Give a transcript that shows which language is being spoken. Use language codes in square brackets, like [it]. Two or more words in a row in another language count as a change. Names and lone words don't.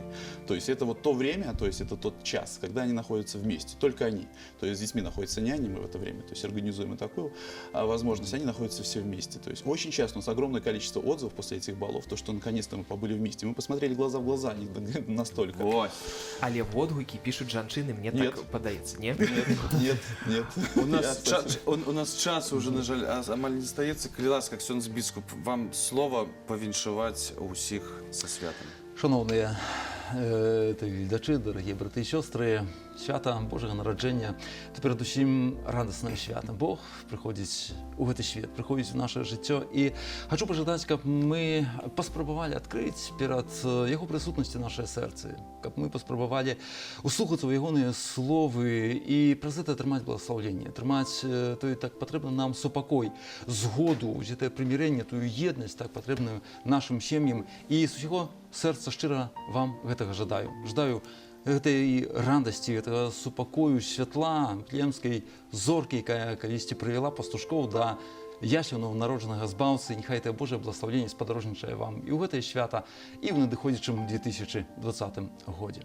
[ru] То есть это вот то время, то есть это тот час, когда они находятся вместе, только они. То есть с детьми находятся няни, мы в это время, то есть организуем и такую возможность, они находятся все вместе. То есть очень часто у нас огромное количество отзывов после этих балов, то, что наконец-то мы побыли вместе. Мы посмотрели глаза в глаза, они настолько. [be] Ось. Але водгукі пишуть жанчыны, мне Нет. так падаецца, не? Нет. У нас часу уже, на жаль, амаль не стаецца. Калі ласка, ксёндз біскуп, вам слова павіншаваць усіх са святам. [uk] Шановні глядачі, дорогі брати і сестри, свята Божого народження – це передусім радісне свято. Бог приходить у цей світ, приходить в наше життя. І хочу пожелати, щоб ми поспробували відкрити перед Його присутністю наше серце, щоб ми поспробували услухатися в Його слови і про це тримати благословення, тримати той так потрібно нам супокой, згоду, те примирення, ту єдність так потрібну нашим сім'ям. І з усього серця щиро вам [be] гэтага жадаю. Жадаю гэтай радасці, гэтага супакою, святла, племскай зоркі, якая калісьці прывяла пастушкоў да ясельнага народжанага збаўцы. Няхай гэтае Божае благословенне спадарожнічае вам і ў гэтае свята, і ў надыходзячым 2020 годзе.